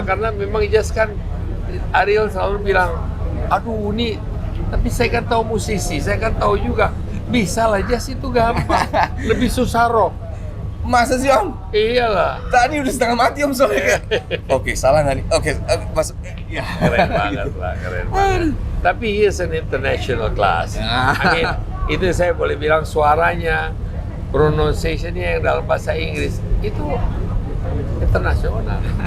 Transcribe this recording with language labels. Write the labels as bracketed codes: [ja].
[id] Karena memang jazz kan Ariel selalu bilang, aduh ini, tapi saya kan tahu musisi, saya kan tahu juga bisa lah jazz itu gampang, lebih susah rock. Masa sih Om? Iyalah. Tadi udah setengah mati Om soalnya. Oke, salah nggak nih? Oke, masuk. Ya. Keren banget lah, keren banget. Tapi [en] he is an international class. I mean, [id] itu saya boleh bilang suaranya, pronunciation-nya yang dalam bahasa Inggris itu internasional.